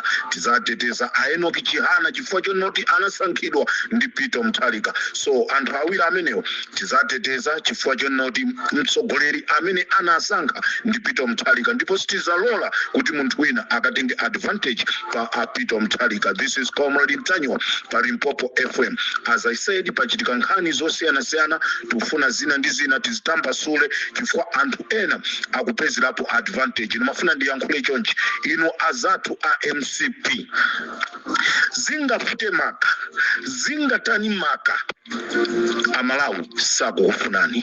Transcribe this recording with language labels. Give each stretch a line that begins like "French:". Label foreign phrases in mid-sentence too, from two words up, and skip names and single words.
Nyanja: Tizateteza Enoch Chihana chifukwa chonoti anasankhidwa ndi Peter Wamutharika. So anthu awiri amenewo tizateteza chifukwa chonoti mtsogoleri amene anasankha ndi Peter Wamutharika, ndipo sitizalola kuti munthu wina akatenge advantage pa Peter Wamutharika.
English: This is Comrade Mtanyiwa pa Limpopo FM. As I said,
Nyanja: pachitika nkhani zosiyana-siyana, tufuna zina ndi zina tizitambasule chifukwa anthu ena akupezerapo advantage. Nimafuna ndiyankhule chonchi ino azathu a MCP zingafute maka zingatani maka Amalawi sakufunani.